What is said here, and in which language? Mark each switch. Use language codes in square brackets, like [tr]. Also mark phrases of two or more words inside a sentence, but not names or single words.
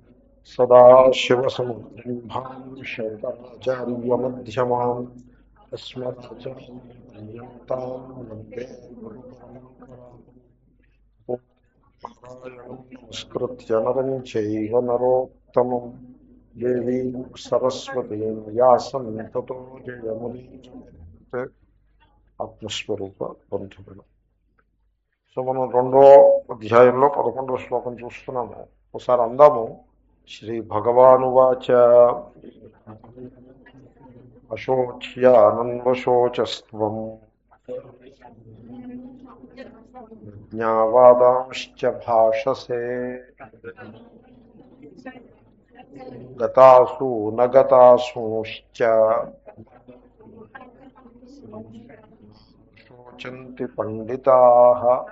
[sa] सदाशिवसमारम्भां शङ्कराचार्यमध्यमाम् अस्मदाचार्यपर्यन्तां वन्दे गुरुपरम्पराम्। नमस्कृत्य नरं चैव नरोत्तमं देवीं सरस्वतीं व्यासं ततो जयमुदीरयेत्। [te] ఆత్మస్వరూప బంధువులు. సో మనం రెండో అధ్యాయంలో 11వ శ్లోకం చూస్తున్నాము. ఒకసారి అందాము. [sa] శ్రీ భగవానువాచ అశోచ్యానన్వశోచస్త్వం జ్ఞావాదాంశ్చ భాషసే గతాసు నగతాసూశ్చ శోచంతి పండితాః.